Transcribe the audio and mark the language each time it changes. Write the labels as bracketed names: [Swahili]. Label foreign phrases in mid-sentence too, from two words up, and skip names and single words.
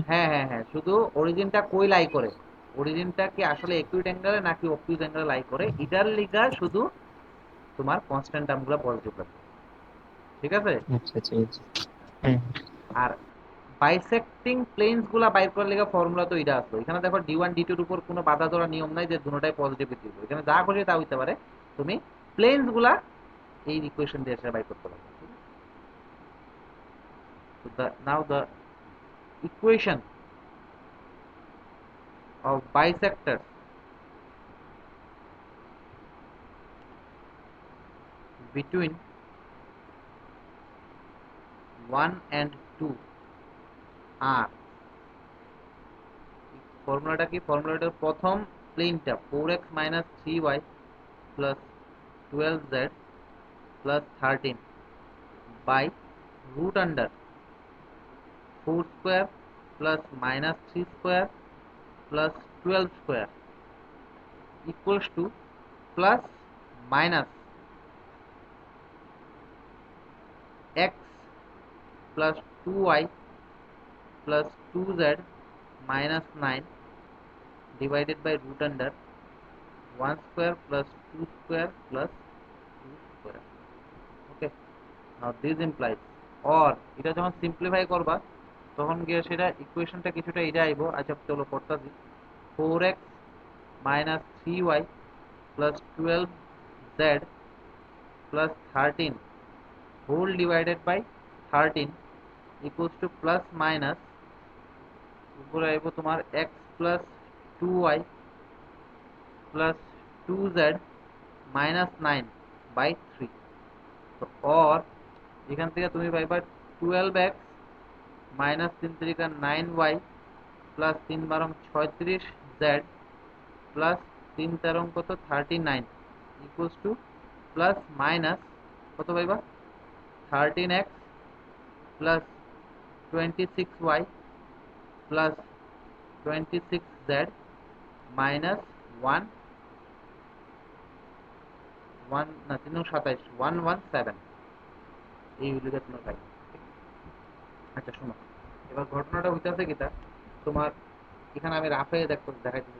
[Bangla] হ্যাঁ হ্যাঁ হ্যাঁ, শুধু অরিজিনটা কই লাই করে, অরিজিনটা কি আসলে [English] acute angle [Bangla] নাকি [English] obtuse angle [Bangla] লাই করে, এটার লিগা শুধু তোমার [English] constant terms [Bangla] পজিটিভ লাগবে, ঠিক আছে? আচ্ছা আচ্ছা আচ্ছা। হুম। আর [English] bisecting planes [Bangla] গুলা বাইর করার লেগে ফর্মুলা তো এটা আসলো। এখানে দেখো d1 d2 এর উপর কোনো বাধা ধরা নিয়ম নাই যে দুটোটাই পজিটিভ দিব, এখানে যা খুশি তা হইতে পারে, তুমি প্লেনস গুলা এই ইকুয়েশন দিয়ে সেটা বাইর করতে পারবে। [English] So now the equation of bisectors between 1 and 2 are, [Bangla] ফর্মুলাটা কি, ফর্মুলাটার প্রথম প্লেনটা [English] 4x minus 3y plus 12z plus 13 by root under 4 square plus minus 3 square plus 12 square equals to plus minus x plus 2y plus 2z minus 9 divided by root under 1 square plus 2 square plus 2 square. Okay, now this implies [Bangla] অর এটা যখন সিম্পলিফাই করবা তখন গিয়ে সেটা ইকুয়েশনটা কিছুটা এটা আইবো। আচ্ছা চলো করতেছি। [English] 4x minus 3y plus 12z plus 13 whole divided by 13 equals to plus minus [Bangla] উপরে আইব তোমার [English] x plus 2y plus 2z minus 9 by 3। [Bangla] তো or এখান থেকে তুমি পাইবা 12x minus 3 3 [English] 9y plus 3 12 36z plus 3 13 কত 39 equals to plus minus [Bangla] কত পাইবা [English] 13x plus 26y plus 26z minus 1 1 না 3 27 117 [Bangla] এই হইলো তোমার পাই। আচ্ছা শোনো, এবার ঘটনাটা হইতাছে কিটা তোমার এখানে আমি রাফে দেখাইতেছি।